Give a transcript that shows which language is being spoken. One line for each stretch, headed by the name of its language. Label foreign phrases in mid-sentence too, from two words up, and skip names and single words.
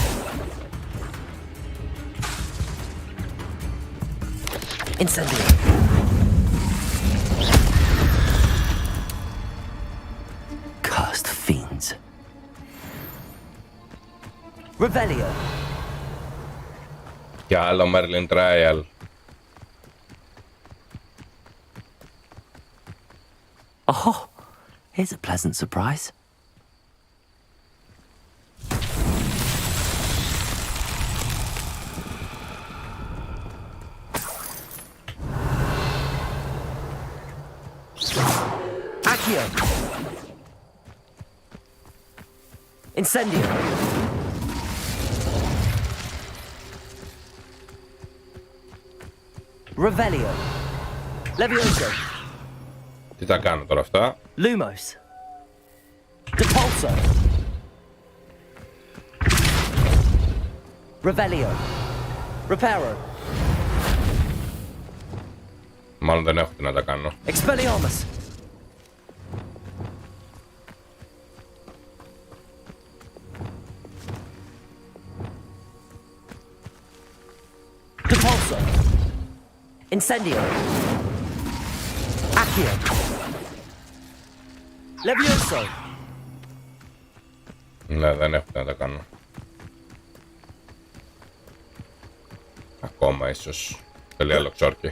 Greek: Incendio.
English: Cursed fiends.
Greek: Revelio. Και άλλο Merlin Trial.
English: Oh, here's a pleasant surprise.
Greek: Accio. Incendio. Revelio. Levioso. Τι τα κάνω τώρα αυτά? Lumos. Depulso. Revelio. Reparo. Μάλλον δεν έχω τι να τα κάνω. Expelliarmus. Depulso. Incendio. Accio. Levioso. Ναι, δεν έχω τι να τα κάνω. Ακόμα ίσως. Τελεία λοξόρκι.